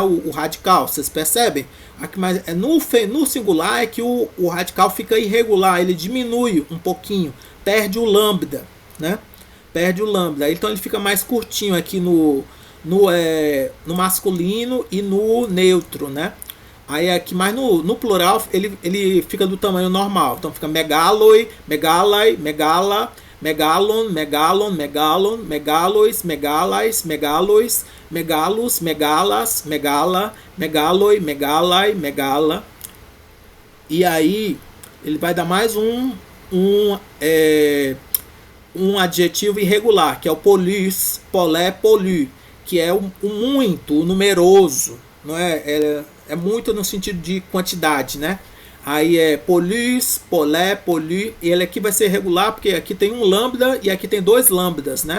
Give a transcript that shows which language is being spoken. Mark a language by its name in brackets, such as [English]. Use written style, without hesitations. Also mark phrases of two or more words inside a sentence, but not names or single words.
[Portuguese] O radical, vocês percebem? Aqui, mas no singular é que o radical fica irregular, ele diminui um pouquinho, perde o lambda, né? Perde o lambda. Então ele fica mais curtinho aqui no masculino e no neutro, né? Aí aqui, mas no plural ele fica do tamanho normal. [Greek] Então fica μεγάλοι, μεγάλαι, μεγάλα, μεγάλων, μεγάλων, μεγάλων, μεγάλοις, μεγάλαις, μεγάλοις, μεγάλους, μεγάλας, μεγάλα, μεγάλοι, μεγάλαι, μεγάλα. [Portuguese] E aí ele vai dar mais um adjetivo irregular, que é o [Greek] πολύς, πολλή, πολύ, [Portuguese] que é o muito, o numeroso, não é? É muito no sentido de quantidade, né? Aí é [Greek] πολύς, πολλή, πολύ, [Portuguese] e ele aqui vai ser regular porque aqui tem um lambda e aqui tem dois lambdas, né?